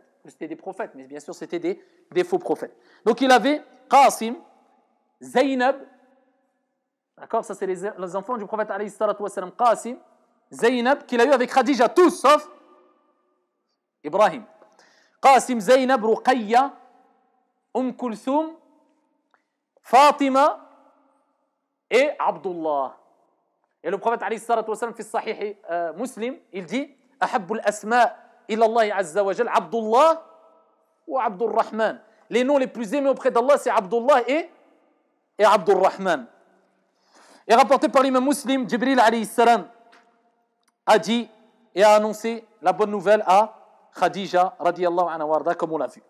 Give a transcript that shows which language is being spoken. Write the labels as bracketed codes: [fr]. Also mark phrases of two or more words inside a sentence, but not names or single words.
[fr] Que c'était des prophètes, mais bien sûr c'était des faux prophètes. Donc il avait Qasim, Zaynab, d'accord, ça c'est les enfants du prophète [ar] عليه الصلاة والسلام, [fr] Qasim, Zaynab, qu'il a eu avec Khadija, tous sauf Ibrahim. Qasim, Zaynab, Ruqayya, Kulthum, Fatima et Abdullah. Et le prophète [ar] عليه الصلاة والسلام, [fr] fi sahih Muslim, il dit [ar] أحب الأسماء إلى الله عز وجل, Abdullah ou Abdurrahman. [fr] Les noms les plus aimés auprès d'Allah, c'est Abdullah et Abdurrahman. Et rapporté par l'imam Muslim, Jibril [ar] عليه السلام [fr] a dit et a annoncé la bonne nouvelle à Khadija [ar] رضي الله عنها وأرضاها, [fr] comme on l'a vu.